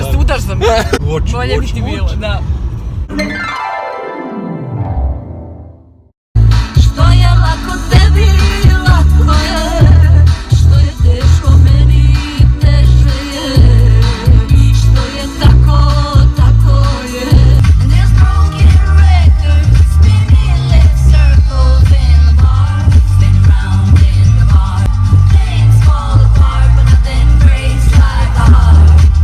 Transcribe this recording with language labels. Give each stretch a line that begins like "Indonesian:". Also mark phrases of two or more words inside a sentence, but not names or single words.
Croatian: da se udaš za mene? Bolje bi ti bilo, da. Što je lako tebi, lako je. Što je teško meni, teže je. Što je tako, tako je.
English: And there's broken records, spinning left circles in the bar, spin round in the bar. Things fall apart, but nothing breaks like a heart.